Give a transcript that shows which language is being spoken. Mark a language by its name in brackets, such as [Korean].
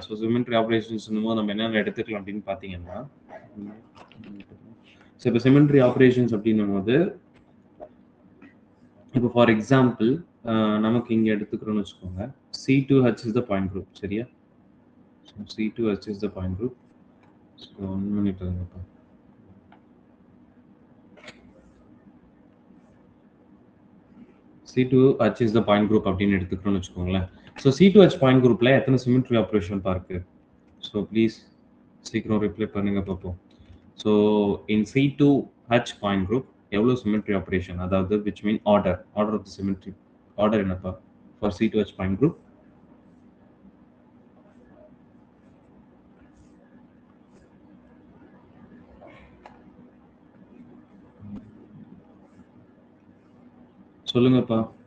[Tamil] So symmetry ஆப்பரேஷன்ஸ்ன்னும்போது நம்ம என்னென்ன எடுத்துக்கலாம் அப்படின்னு பார்த்தீங்கன்னா, ஸோ இப்போ சிமெட்ரி ஆப்பரேஷன்ஸ் அப்படின்னும்போது, இப்போ ஃபார் எக்ஸாம்பிள் நமக்கு இங்க எடுத்துக்கிறோம்னு வச்சுக்கோங்க. [English] C2H is the point group. [Tamil] சரியா? [English] So C2H is the point group. So 1 minute [Tamil] இருங்கப்பா. [English] C2H is the point group [Tamil] அப்படின்னு எடுத்துக்கிறோம்னு வச்சுக்கோங்களேன். So C2H பாயிண்ட் குரூப்ல எத்தனை சிமெட்ரி ஆப்பரேஷன் இருக்கு? So ப்ளீஸ் சீக்கிரம் ரிப்ளை பண்ணுங்க பார்ப்போம். So in C2H point group எவ்வளவு சிமெட்ரி ஆப்பரேஷன்? அதாவது [English] which mean order of the symmetry. [Tamil] Order என்னப்பா? For C2H பாயிண்ட் குரூப் சொல்லுங்கப்பா.